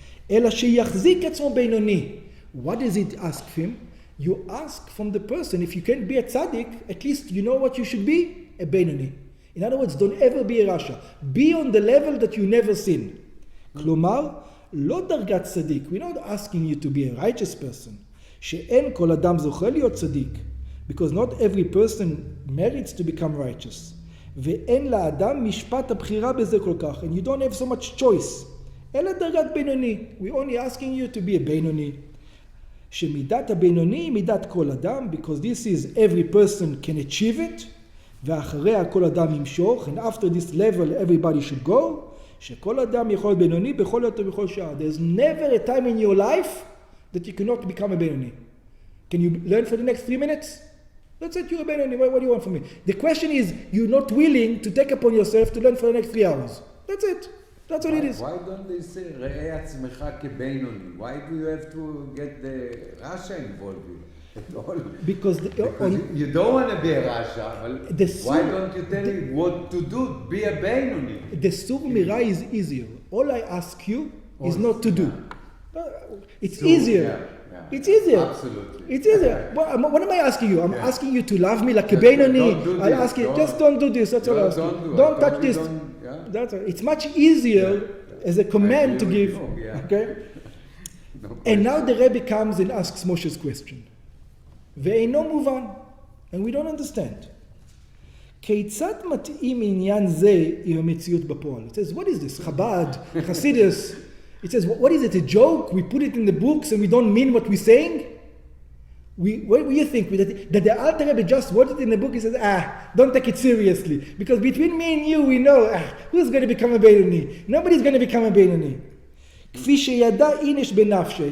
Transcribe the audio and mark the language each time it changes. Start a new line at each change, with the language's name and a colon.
Hebrew: אלא שיחזיק עצמו בינוני.
English: What does it ask him? You ask from the person, if you can't be a tzaddik, at least you know what you should be? A Benoni. In other words, don't ever be a rasha. Be on the level that you never sin.
Hebrew: כלומר, לא דרגת צדיק.
English: We're not asking you to be a righteous person.
Hebrew: שאין כל אדם זוכה להיות צדיק.
English: Because not every person merits to become righteous.
Hebrew: ואין לאדם משפט הבחירה בזה כל כך.
English: And you don't have so much choice.
Hebrew: אלא דרגת בינוני.
English: We're only asking you to be a בינוני.
Hebrew: שמידת הבינוני היא מידת כל אדם,
English: because this is every person can achieve it,
Hebrew: ואחריה כל אדם ימשוך,
English: and after this level everybody should go,
Hebrew: שכל אדם יכול להיות בינוני בכל עת ובכל שעה.
English: There's never a time in your life that you cannot become a בינוני. Can you learn for the next 3 minutes? That's it, you're a בינוני. What do you want from me? The question is, you're not willing to take upon yourself to learn for the next 3 hours. That's it. That's what it is. Why don't they say,
Hebrew: ראה עצמך כבינוני?
English: Why do you have to get the Russia involved in it all? Because you don't want to be a Russia, but why don't you tell me what to do? Be a בינוני. The Sur Mira is easier. All I ask you is not to do. It's easier. Yeah. It's easier. Absolutely. It's easier. What am I asking you? I'm asking you to love me like a Beinoni. I'll ask you, just don't do this. That's all I ask you. Don't touch this. That's all. It's much easier as a command to give. Okay? And now the Rebbe comes and asks Moshe's question.
Hebrew: ואינו מובן.
English: And we don't understand.
Hebrew: כיצד מתאים עניין זה עם המציאות בפועל?
English: It says, what is this? Chabad, Hasidus. It says, what is it, a joke? We put it in the books and we don't mean what we're saying? What do you think? That the Alter Rebbe just wrote it in the book, he says, don't take it seriously. Because between me and you, we know, who's going to become a Beinoni? Nobody's going to become a Beinoni.
Hebrew: כפי שידע איניש בנפשי.